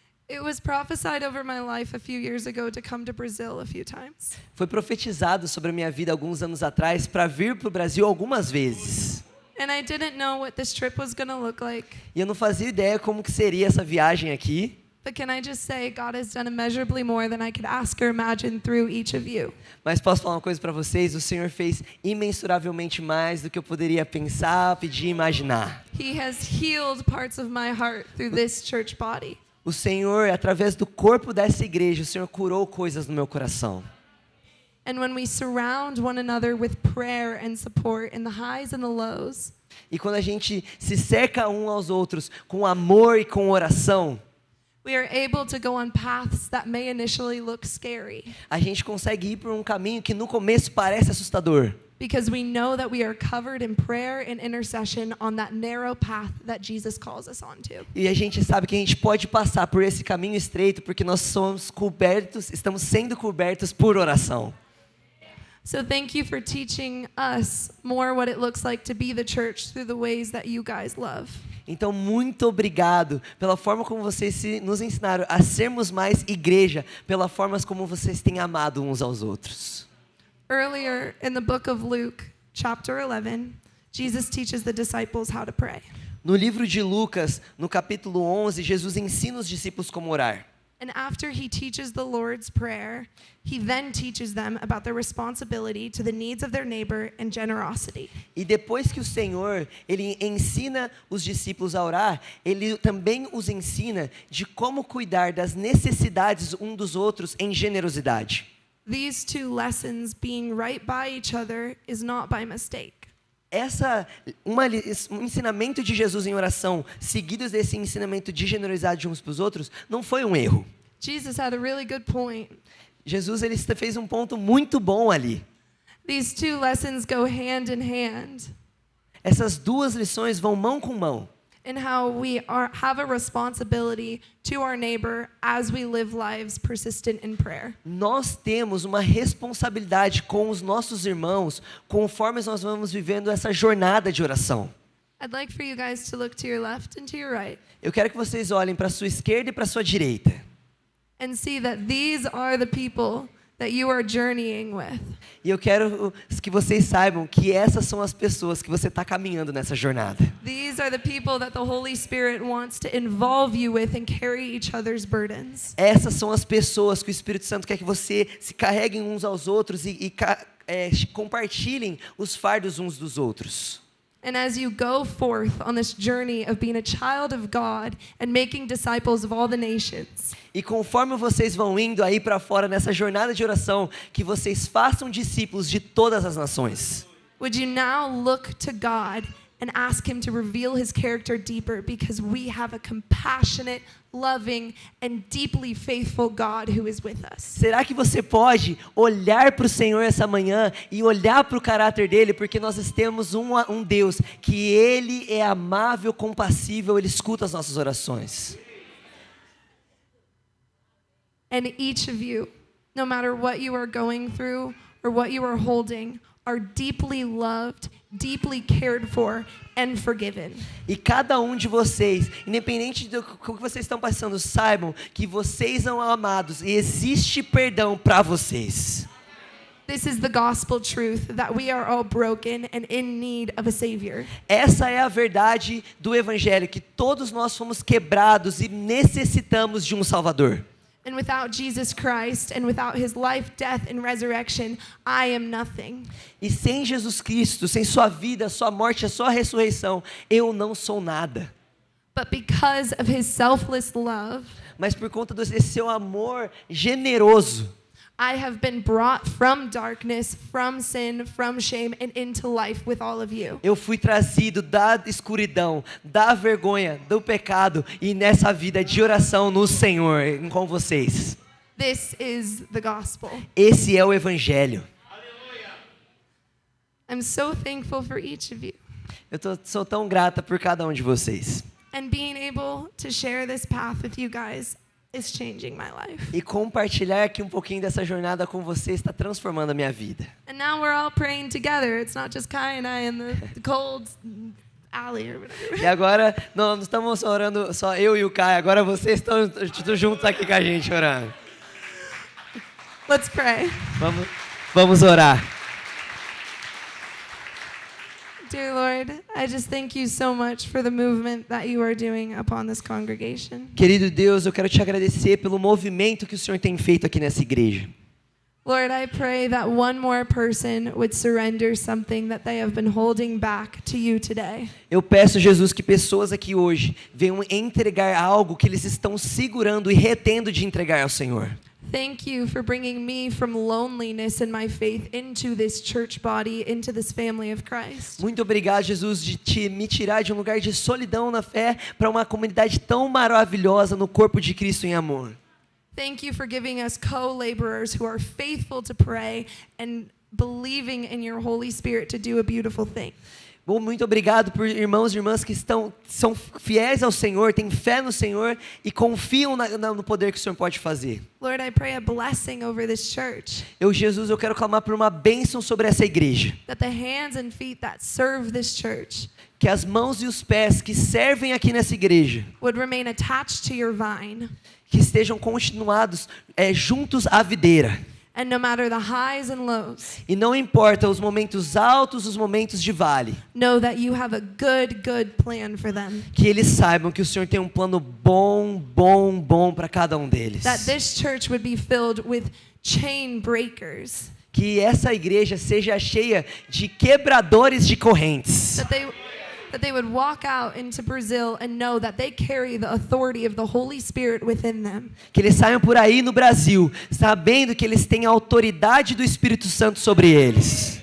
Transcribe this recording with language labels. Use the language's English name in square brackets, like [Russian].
[English] It was prophesied over my life a few years ago to come to Brazil a few times. [Portuguese] Foi profetizado sobre a minha vida alguns anos atrás para vir para o Brasil algumas vezes. [English] And I didn't know what this trip was going to look like. [Portuguese] E eu não fazia ideia como que seria essa viagem aqui. [English] But can I just say, God has done immeasurably more than I could ask or imagine through each of you. [Portuguese] Mas posso falar uma coisa para vocês? O Senhor fez imensuravelmente mais do que eu poderia pensar, pedir, imaginar. [English] He has healed parts of my heart through this church body. [Portuguese] O Senhor, através do corpo dessa igreja, o Senhor curou coisas no meu coração. [English] And when we surround one another with prayer and support in the highs and the lows, [Portuguese] E quando a gente se cerca um aos outros com amor e com oração, [English] we are able to go on paths that may initially look scary [Portuguese] a gente consegue ir por um caminho que no começo parece assustador. [English] because we know that we are covered in prayer and intercession on that narrow path that Jesus calls us onto. [Portuguese] E a gente sabe que a gente pode passar por esse caminho estreito porque nós somos cobertos, estamos sendo cobertos por oração. [English] So thank you for teaching us more what it looks like to be the church through the ways that you guys love. [Portuguese] Então, muito obrigado pela forma como vocês nos ensinaram a sermos mais igreja, pela forma como vocês têm amado uns aos outros. [English] Earlier in the book of Luke, chapter 11, Jesus teaches the disciples how to pray. [Portuguese] No livro de Lucas, no capítulo 11, Jesus ensina os discípulos como orar. [English] And after he teaches the Lord's Prayer, he then teaches them about their responsibility to the needs of their neighbor and generosity. [Portuguese] E depois que o Senhor, ele ensina os discípulos a orar, ele também os ensina de como cuidar das necessidades um dos outros em generosidade. [English] These two lessons, being right by each other, is not by mistake. [Portuguese] Um ensinamento de Jesus em oração, seguidos desse ensinamento de generosidade uns para os outros, não foi um erro. [English] Jesus had a really good point. [Portuguese] Jesus ele fez um ponto muito bom ali. [English] These two lessons go hand in hand [Portuguese] Essas duas lições vão mão com mão. [English] in how we have a responsibility to our neighbor as we live lives persistent in prayer. [Portuguese] Nós temos uma responsabilidade com os nossos irmãos, conforme nós vamos vivendo essa jornada de oração. [English] I'd like for you guys to look to your left and to your right [Portuguese] Eu quero que vocês olhem para a sua esquerda e para a sua direita. [English] and see that these are the people that you are journeying with. [Portuguese] E eu quero que vocês saibam que essas são as pessoas que você está caminhando nessa jornada. [English] These are the people that the Holy Spirit wants to involve you with and carry each other's burdens. [Portuguese] Essas são as pessoas que o Espírito Santo quer que você se carreguem uns aos outros e compartilhem os fardos uns dos outros. [English] And as you go forth on this journey of being a child of God and making disciples of all the nations, [Portuguese] E conforme vocês vão indo aí para fora nessa jornada de oração, que vocês façam discípulos de todas as nações. [English] would you now look to God and ask Him to reveal His character deeper, because we have a compassionate, loving, and deeply faithful God who is with us. [Portuguese] Será que você pode olhar para o Senhor essa manhã e olhar para o caráter dele, porque nós temos um Deus que ele é amável, compassível, ele escuta as nossas orações. [English] And each of you, no matter what you are going through or what you are holding, are deeply loved, deeply cared for, and forgiven. [Portuguese] E cada um de vocês, independente do que vocês estão passando, saibam que vocês são amados e existe perdão para vocês. [English] This is the gospel truth, that we are all broken and in need of a Savior. [Portuguese] Essa é a verdade do Evangelho, que todos nós fomos quebrados e necessitamos de um Salvador. [English] And without Jesus Christ and without His life, death, and resurrection, I am nothing. [Portuguese] E sem Jesus Cristo, sem sua vida, sua morte, a sua ressurreição, eu não sou nada. [English] But because of His selfless love, [Portuguese] Mas por conta desse seu amor generoso, [English] I have been brought from darkness, from sin, from shame, and into life with all of you. [Portuguese] eu fui trazido da escuridão, da vergonha, do pecado e nessa vida de oração no Senhor, com vocês. [English] This is the gospel. [Portuguese] Esse é o Evangelho. [English] I'm so thankful for each of you. [Portuguese] Sou tão grata por cada um de vocês. [English] And being able to share this path with you guys is changing my life. [Portuguese] E compartilhar aqui um pouquinho dessa jornada com vocês está transformando a minha vida. [English] And now we're all praying together. It's not just Kai and I in the cold alley or whatever. [Portuguese] E agora, não estamos orando só eu e o Caio, agora vocês estão juntos aqui com a gente orando. [English] Let's pray. [Portuguese] Vamos orar. [English] Dear Lord, I just thank you so much for the movement that you are doing upon this congregation. [Portuguese] Querido Deus, eu quero te agradecer pelo movimento que o Senhor tem feito aqui nessa igreja. [English] Lord, I pray that one more person would surrender something that they have been holding back to you today. [Portuguese] Eu peço, Jesus, que pessoas aqui hoje venham entregar algo que eles estão segurando e retendo de entregar ao Senhor. [English] Thank you for bringing me from loneliness in my faith into this church body, into this family of Christ. [Portuguese] Muito obrigado, Jesus, de me tirar de um lugar de solidão na fé para uma comunidade tão maravilhosa no corpo de Cristo em amor. [English] Thank you for giving us co-laborers who are faithful to pray and believing in your Holy Spirit to do a beautiful thing. [Portuguese] Bom, muito obrigado por irmãos e irmãs que são fiéis ao Senhor, têm fé no Senhor e confiam no poder que o Senhor pode fazer. [English] Lord, I pray a blessing over this church. [Portuguese] Jesus, eu quero clamar por uma bênção sobre essa igreja. [English] That the hands and feet that serve this church [Portuguese] Que as mãos e os pés que servem aqui nessa igreja, [English] would remain attached to your vine. [Portuguese] que estejam continuados juntos à videira. [English] And no matter the highs and lows, [Portuguese] E não importa os momentos altos, os momentos de vale, [English] know that you have a good plan for them. [Portuguese] que eles saibam que o Senhor tem um plano bom para cada um deles. [English] That this church would be filled with chain breakers. [Portuguese] Que essa igreja seja cheia de quebradores de correntes. [English] That they would walk out into Brazil and know that they carry the authority of the Holy Spirit within them. [Portuguese] Que eles saiam por aí no Brasil, sabendo que eles têm a autoridade do Espírito Santo sobre eles.